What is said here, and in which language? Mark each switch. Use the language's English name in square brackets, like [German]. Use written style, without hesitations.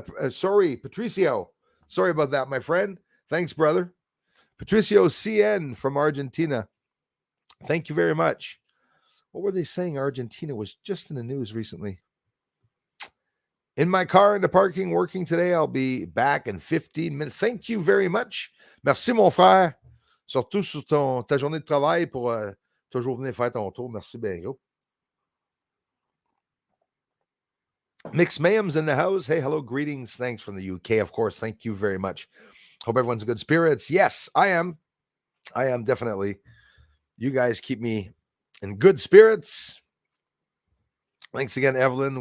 [English] Sorry, Patricio. Sorry about that, my friend. Thanks, brother. Patricio CN from Argentina. Thank you very much. What were they saying? Argentina was just in the news recently. In my car in the parking, working today. I'll be back in 15 minutes. Thank you very much. [French] Merci, mon frère. Surtout sur ta journée de travail pour toujours venir faire ton tour. Merci bien, gros. [English] Mix Mayhem's in the house. Hey, hello, greetings. Thanks from the UK, of course. Thank you very much. Hope everyone's in good spirits. Yes, I am. I am definitely. You guys keep me in good spirits. Thanks again, Evelyn.